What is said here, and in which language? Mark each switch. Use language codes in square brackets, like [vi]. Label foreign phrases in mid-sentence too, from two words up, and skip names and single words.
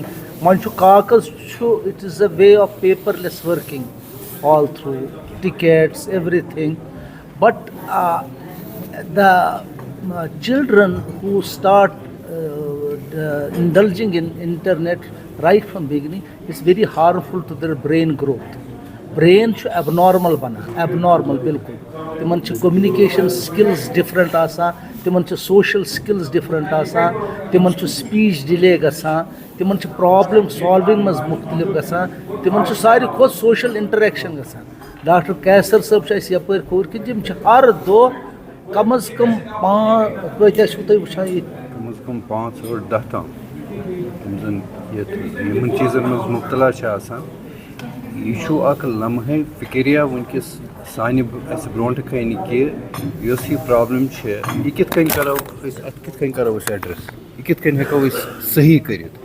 [ks] من چھُ کاغذ چھُ, [en] it is a way of paperless working all through tickets, everything. But the children who start indulging in internet right from beginning, it's very harmful to their brain growth. [ks] Brain چھُ abnormal بنان abnormal بالکل تمن چھِ [en] communication skills different [ks] آسان تمن چھِ [en] social skills different [ks] آسان تمن چھُ [en] speech delay [ks] گژھان تمن چھِ [en] problem solving [ks] منٛز مختلف گژھان تمن چھُ ساروی کھۄتہٕ [en] social interaction [ks] گژھان. ڈاکٹر کیسر صٲب چھُ اَسہِ یپٲرۍ کھوٚر کہِ تِم چھِ ہر دۄہ کم از کم کۭتیاہ چھُو تُہۍ وٕچھان ییٚتہِ کم از کم 5 اور 10 تام یِم زَن یِمن چیٖزن منٛز مُبتلا چھِ آسان. یہِ چھُ اکھ لمحے فِکریا وٕنکیٚس سانہِ اَسہِ برونٛٹھ کَنہِ کہِ یۄس یہِ پرابلم چھِ یہِ کِتھ کٔنۍ کرو أسۍ اَتھ کِتھ کٔنۍ کرو أسۍ ایڈرس یہِ کِتھ کٔنۍ ہٮ۪کو أسۍ صحیح کٔرِتھ.